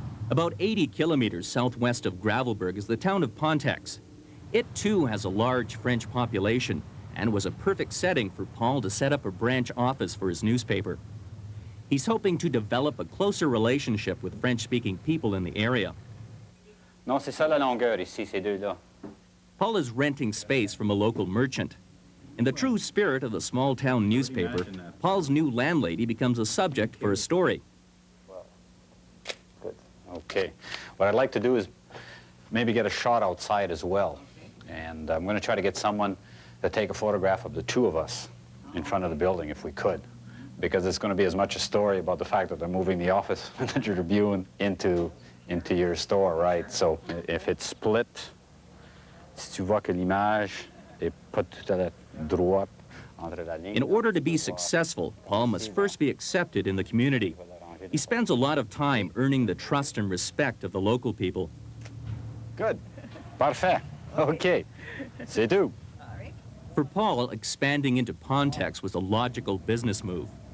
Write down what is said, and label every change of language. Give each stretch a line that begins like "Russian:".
English: About 80 kilometers southwest of Gravelbourg is the town of Pontex. It too has a large French population and was a perfect setting for Paul to set up a branch office for his newspaper. He's hoping to develop a closer relationship with French-speaking people in the area.
French: Non, c'est ça la longueur ici, ces deux-là.
English: Paul is renting space from a local merchant. In the true spirit of the small-town newspaper, Paul's new landlady becomes a subject for a story. Good. Okay. What I'd like to do is maybe get a shot outside as well. And I'm going to try to get someone to take a photograph of the two of us in front of the building if we could. Because it's going to be as much a story about the fact that they're moving the office and the Tribune into your store, right? So if it's split,
French: si tu vois que l'image est pas tout à la droite entre la ligne.
English: In order to be successful, Paul must first be accepted in the community. He spends a lot of time earning the trust and respect of the local people.
French: Good. Parfait. Okay. C'est tout.
English: For Paul, expanding into Pontex was a logical business move.